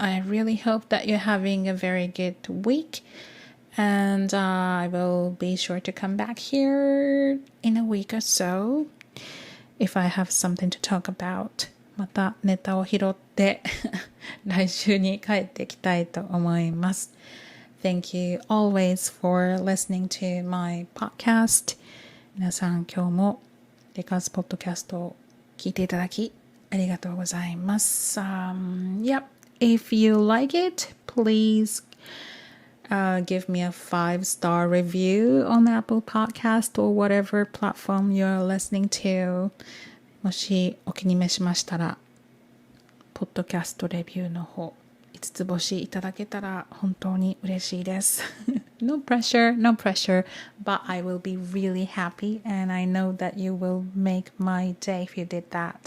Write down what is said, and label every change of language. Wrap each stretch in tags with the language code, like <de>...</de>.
<en>I really hope that you're having a very good week. And I will be sure to come back here in a week or so if I have something to talk about.</en> <ja>またネタを拾って来週に帰ってきたいと思います。</ja> <en>Thank you always for listening to my podcast.</en> <ja>皆さん今日もレカーズポッドキャストを聞いていただきありがとうございます。</ja> <en>Yep, if you like it, please.give me a 5-star review on Apple Podcast or whatever platform you're listening to.</en> <ja>もしお気に召しましたら、ポッドキャストレビューの方、5つ星いただけたら本当に嬉しいです。</ja> <en>No pressure, no pressure, but I will be really happy and I know that you will make my day if you did that.</en>